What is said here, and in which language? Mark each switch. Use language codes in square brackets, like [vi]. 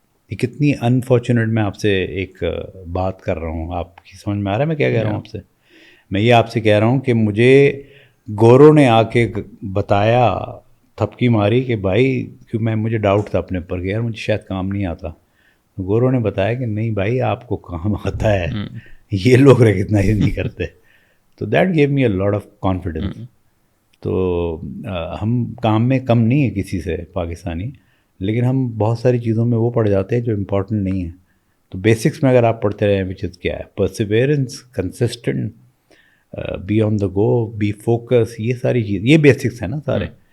[ur] یہ کتنی انفارچونیٹ, میں آپ سے ایک بات کر رہا ہوں, آپ کی سمجھ میں آ رہا ہے میں کیا کہہ رہا ہوں آپ سے؟ میں یہ آپ سے کہہ رہا ہوں کہ مجھے گوروں نے آ کے بتایا, تھپکی ماری کہ بھائی, کیوں میں مجھے ڈاؤٹ تھا اپنے اوپر کہ یار مجھے شاید کام نہیں آتا. گوروں نے بتایا کہ نہیں بھائی آپ کو کام آتا ہے, یہ لوگ ریکگنائز نہیں کرتے. [en] تو that gave me a lot of confidence. [ur] تو ہم کام میں کم نہیں ہیں کسی سے پاکستانی, لیکن ہم بہت ساری چیزوں میں وہ پڑ جاتے ہیں جو امپورٹنٹ نہیں ہیں. تو بیسکس میں اگر آپ پڑھتے رہیں, وچ از کیا ہے, perseverance, consistent, be on the go, be focus, یہ ساری چیز, یہ بیسکس ہیں نا سارے.